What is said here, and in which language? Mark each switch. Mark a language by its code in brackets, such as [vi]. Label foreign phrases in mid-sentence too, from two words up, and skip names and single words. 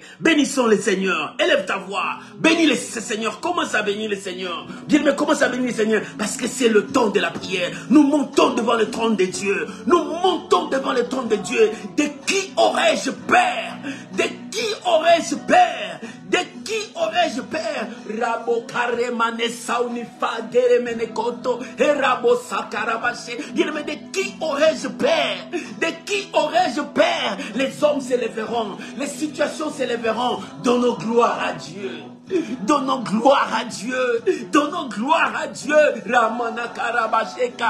[fr] Bénissons le Seigneur. Élève ta voix. Bénis le Seigneur. Commence à bénir le Seigneur. Dis, mais commence à bénir le Seigneur parce que c'est le temps de la prière. Nous montons devant le trône de Dieu. Nous montons devant le trône de Dieu. De qui aurais-je peur? De qui aurais-je peur? De qui aurais-je peur? Rabo karemane saunifa deremene koto et rabo sakarabache. Dis, mais de qui aurais-je peur? De qui aurais-je peur? Les hommes s'élèveront, les situations s'élèveront. Donnons gloire à Dieu. Donnons gloire à Dieu. Donnons gloire à Dieu. Ramana Karabasheka.